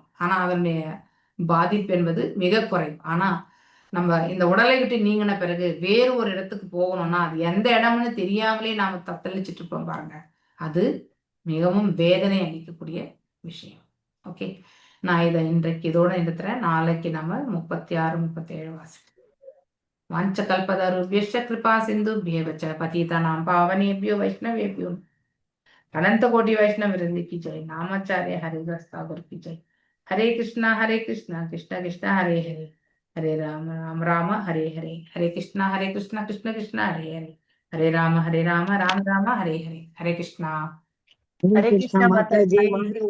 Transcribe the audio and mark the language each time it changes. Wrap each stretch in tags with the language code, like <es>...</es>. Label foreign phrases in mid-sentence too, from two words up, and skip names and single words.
<ta>ஆனா அதனுடைய பாதிப்பு என்பது மிக குறைவு. ஆனா நம்ம இந்த உடலை விட்டு நீங்கின பிறகு வேறு ஒரு இடத்துக்கு போகணும்னா அது எந்த இடம்னு தெரியாமலே நாம தத்தளிச்சுட்டு இருப்போம் பாருங்க, அது மிகவும் வேதனை அளிக்கக்கூடிய விஷயம். ஓகே, நான் இதை இன்றைக்கு இதோட நிறுத்துறேன். நாளைக்கு நம்ம 36, 37 வாசிப்போம்.</ta> <sa>वाञ्छकल्पतरुभ्यश्च कृपा सिन्धुभ्येव च पतितानां पावनेभ्यो वैष्णवेभ्यो अनंत कोटि वैष्णव वृंद</sa> <hi>की जय। नामाचार्य हरिदास ठाकुर की जय।</hi> <sa>हरे कृष्णा कृष्णा कृष्णा हरे हरे, हरे राम राम राम हरे हरे, हरे कृष्णा कृष्णा कृष्णा हरे हरे, हरे राम राम राम हरे हरे। हरे कृष्णा हरे कृष्णा</sa> <hi>माता जी,</hi>